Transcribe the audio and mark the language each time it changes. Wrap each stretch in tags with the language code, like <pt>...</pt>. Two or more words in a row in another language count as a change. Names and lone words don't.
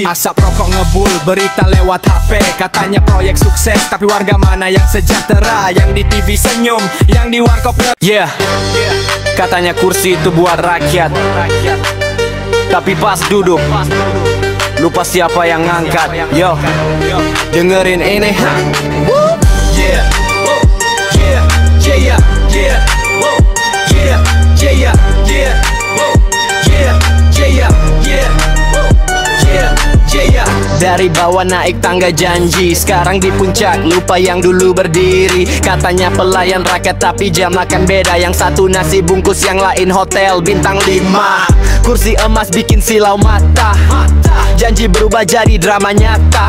<id>Asap rokok ngebul, berita lewat HP. Katanya proyek sukses, tapi warga mana yang sejahtera? Yang di TV senyum, yang di warkop katanya kursi itu buat rakyat. Tapi pas duduk lupa siapa yang ngangkat. Yo, dengerin ini.</id> <en>Yeah, oh, yeah, yeah, yeah, oh, yeah, yeah, yeah, oh, yeah, yeah, yeah, oh, yeah, yeah.</en> <id>Dari bawah naik tangga janji, sekarang di puncak lupa yang dulu berdiri. Katanya pelayan rakyat tapi jam makan beda. Yang satu nasi bungkus, yang lain hotel bintang 5. Kursi emas bikin silau mata. Janji berubah jadi drama nyata.</id>